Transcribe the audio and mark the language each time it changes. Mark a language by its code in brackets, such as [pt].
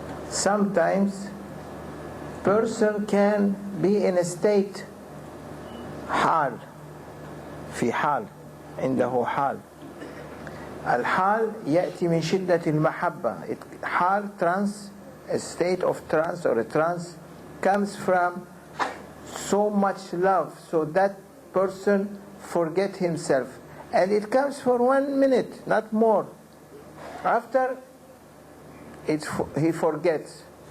[en] Sometimes person can be in a state [ar] حال في حال عنده حال. الحال يأتي من شدة المحبة. [en] حال trance, a state of trance or a trance comes from so much love, so that person forget himself, and it comes for 1 minute, not more. After he forgets.